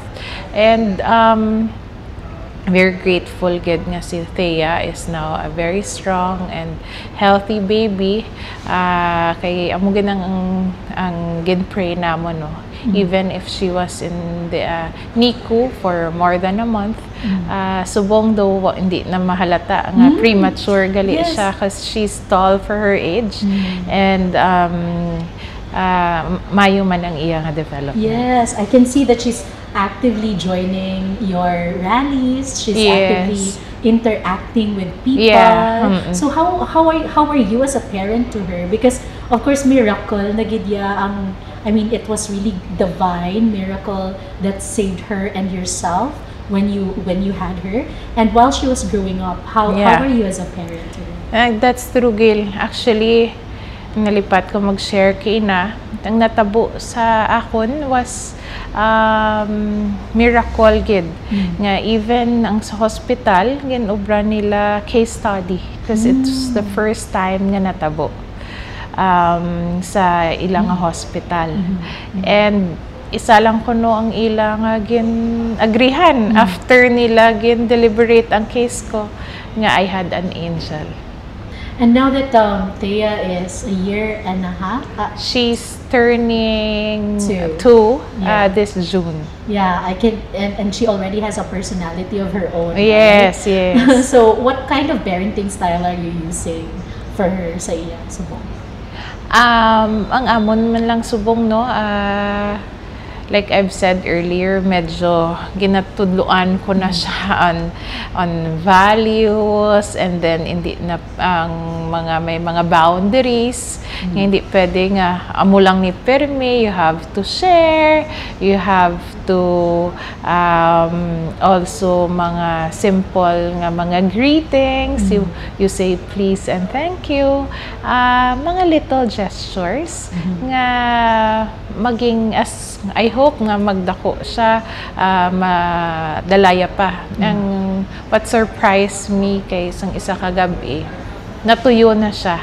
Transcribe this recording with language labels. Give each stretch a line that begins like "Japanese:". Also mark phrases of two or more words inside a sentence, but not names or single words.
English: And very grateful
Hiligaynon: gid nga si
English: Thea is now a very strong and healthy baby.
Hiligaynon: Kay amo gid ang gid-pray namo, no.
English: Even if she was in the NICU for more than a month,
Hiligaynon: subong daw hindi na mahalata nga premature gali siya,
English: because she's tall for her age, and
Hiligaynon: mayo man ang iya nga
English: development. Yes, I can see that she's actively joining your rallies. She's Yes. actively interacting with people. Yeah. So how are you as a parent to her? Because of course miracle
Hiligaynon: na gid ya ang,
English: I mean, it was really divine miracle that saved her and yourself when you had her. And while she was growing up, how Yeah. are you as a parent to her? That's true, Gil. Actually,
Hiligaynon: nalipat ko mag-share kay Ina. Ang natabo sa akon
English: was miracle
Hiligaynon: gid. Nga even ang sa hospital, ginobra nila
English: case study because it's the first time
Hiligaynon: nga natabo sa ilang hospital. And isa lang ko no ang ilang gin agrihan after nila gin deliberate ang case ko nga
English: I had an angel. And now that Thea is a year and a half, She's turning Two. 2 Yeah. this June. yeah, I can, and she already has a personality of her own. Yes, right? yes. So, what kind of parenting style are you using for her
Hiligaynon: sa iya subong? Ang amon man lang subong no,
English: like I've said earlier,
Hiligaynon: medyo ginatudluan ko na siya
English: on values,
Hiligaynon: and then hindi na ang may mga boundaries nga hindi pwede nga amo lang ni perme,
English: you have to share, you have to
Hiligaynon: also mga simple nga mga greetings,
English: you say please and thank you,
Hiligaynon: mga
English: little gestures
Hiligaynon: nga maging
English: as I hope
Hiligaynon: nga magdako siya, madalaya pa. Ang
English: what surprised me
Hiligaynon: kay isang isa kagabi, natuyo na siya.